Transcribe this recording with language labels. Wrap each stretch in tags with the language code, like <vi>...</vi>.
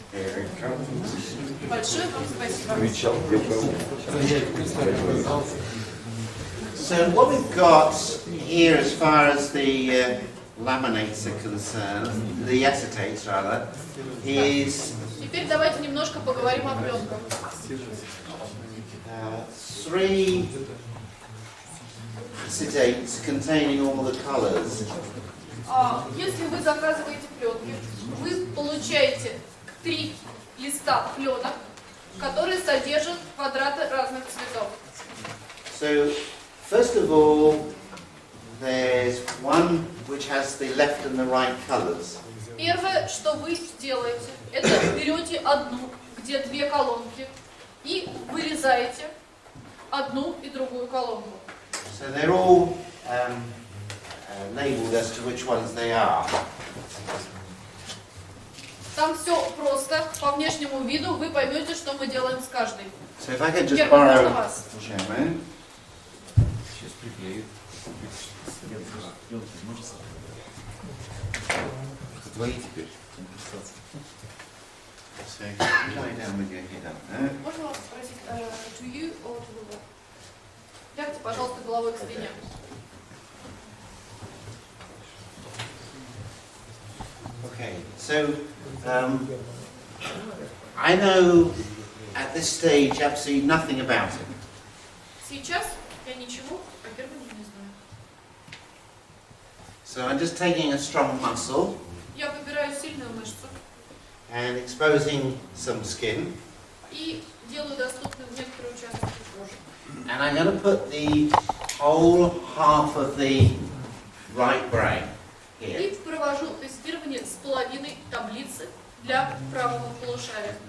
<en>Here it comes.</en> <ru>Большое вам спасибо. Кричал, где был.</ru> <en>So what we've got here as far as the laminates are concerned, the acetates rather, is</en> <ru>Теперь давайте немножко поговорим о пленках.</ru> <en>3 acetates containing all the colors.</en> <ru>Если вы заказываете пленки, вы получаете 3 листа пленок, которые содержат квадраты разных цветов.</ru> <en>So, first of all, there's one which has the left and the right colors.</en> <ru>Первое, что вы делаете, это берете одну, где 2 колонки, и вырезаете одну и другую колонку.</ru> <en>So they're all labeled as to which ones they are.</en> <ru>Там все просто, по внешнему виду вы поймете, что мы делаем с каждой.</ru> <en>So if I could just</en> <ru>Герман, можно</ru> <en>borrow</en> <ru>вас?</ru> <en>Chairman.</en> <ru>Сейчас приклею. Это твои теперь.</ru> <en>So you lie down with your head up there.</en> <ru>Можно вас спросить,</ru> <en>to you or to the wall?</en> <ru>Лягте, пожалуйста, головой к стене.</ru> <en>Okay, so I know at this stage absolutely nothing about it.</en> <ru>Сейчас я ничего о Германии не знаю.</ru> <en>So I'm just taking a strong muscle</en> <ru>Я выбираю сильную мышцу</ru> <en>and exposing some skin,</en> <ru>и делаю доступным некоторые участки кожи.</ru> <en>and I'm going to put the whole half of the right brain here</en> <ru>И провожу тестирование с половиной таблицы для правого полушария.</ru>